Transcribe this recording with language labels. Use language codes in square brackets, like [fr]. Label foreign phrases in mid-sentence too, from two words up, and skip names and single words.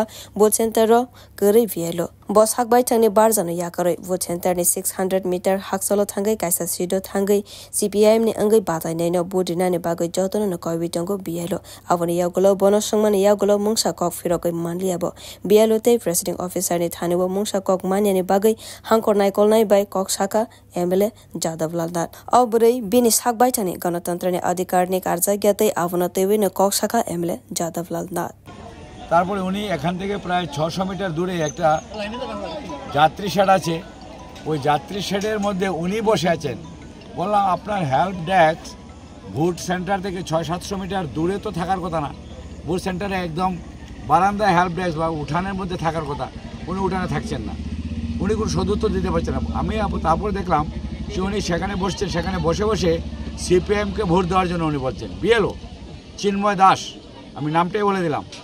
[trp] both center ro gari vielo boss hak bai thangni barjano yakaroi [en] vote center [trp] ni 600 meter haksolo thangai kaisa sido thangai CPIM ni angai batai naino bodina ni bagai jotono no koibitongo bielo avoni yagolo bono sangmani yagolo mungsa kok firokoi manliabo bielo te presiding officer ni thanebo mungsa kok mania ni bagai hangkor naikol nai bai kok saka MLA Jadavlal Nad abrei bini sak bai thani ganatantra ni adhikar ni karjagyate avona tewi ni kok saka MLA Jadavlal Nad [bn] তারপরে উনি এখান থেকে প্রায় 600 মিটার দূরে একটা যাত্রী শেড আছে ওই যাত্রী শেডের মধ্যে উনি বসে আছেন বললাম আপনার [en] help desk vote center [bn] থেকে 600-700 মিটার দূরে তো থাকার কথা না [en] vote center [bn] একদম বারান্দায় [en] help desk [bn] বা উঠানের মধ্যে থাকার কথা উনি উঠানে থাকছেন না উনি কোনো সদুত্তর দিতে পারছেন না আমি তারপরে দেখলাম যে উনি সেখানে বসছেন সেখানে বসে বসে সিপিএমকে ভোট দেওয়ার জন্য উনি বলছেন বিএলও চিন্ময় দাস আমি নামটাই বলে দিলাম